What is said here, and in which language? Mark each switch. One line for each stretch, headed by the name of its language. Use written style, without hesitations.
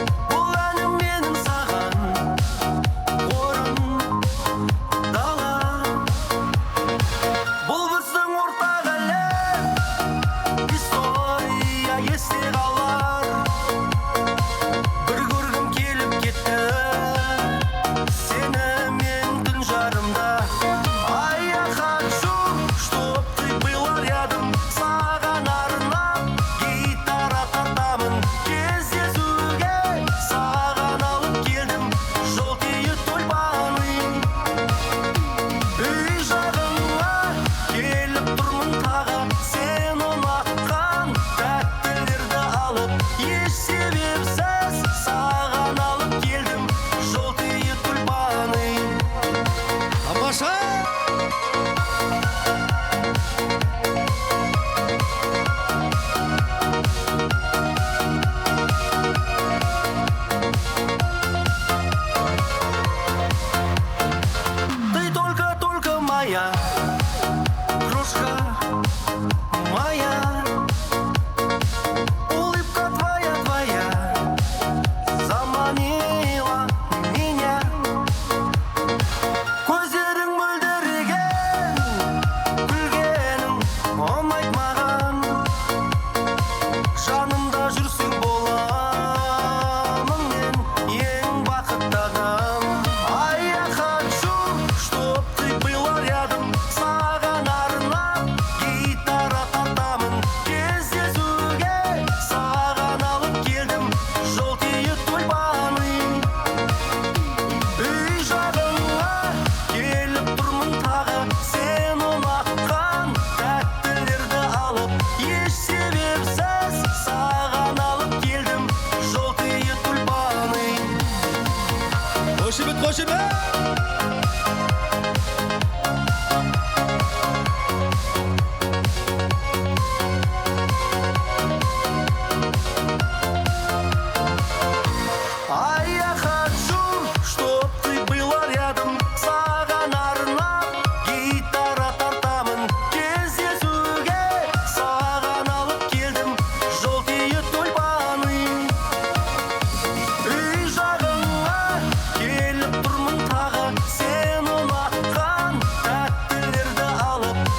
Kazakh: Бұл әнім менің саған, орын дала. Бұл біздің ортақ әлем, история есте қалар. Бір көргім келіп кетті, сені мен түн жарымда.
Russian: Ай, я хочу, чтоб ты была рядом.
Kazakh: Саған арнап гитара тартамын. Кездесуге саған алып келдім
Russian: желтые тюльпаны.
Kazakh: Үй жағыңа келіп тұрмын тағы, сен ұнатқан тәттілерді алып. Еш себепсіз саған алып келдім
Russian: желтые тюльпаны.
Kazakh: Тамаша!
Russian: Ты только моя, крошка моя. Улыбка твоя заманила меня.
Kazakh: Көздерің мөлдіреген, күлгенің ұнайды маған. Жанымда жүрсең боламын мен ең бақытты адам.
Russian: Ай, я хочу, чтоб ты была рядом.
Kazakh: Саған арнап гитара тартамын. Кездесуге саған алып келдім
Russian: желтые тюльпаны.
Kazakh: Үй жағыңа келіп тұрмын тағы, сен ұнатқан тәттілерді алып. Еш себепсіз саған алып келдім
Russian: желтые тюльпаны.
Kazakh: Қошемет!
Russian: Ай, я хочу, чтоб ты была рядом.
Kazakh: Саған арнап гитара тартамын. Кездесуге саған алып келдім
Russian: желтые тюльпаны.
Kazakh: Үй жағыңа келіп тұрмын тағы, сен ұнатқан тәттілерді алып.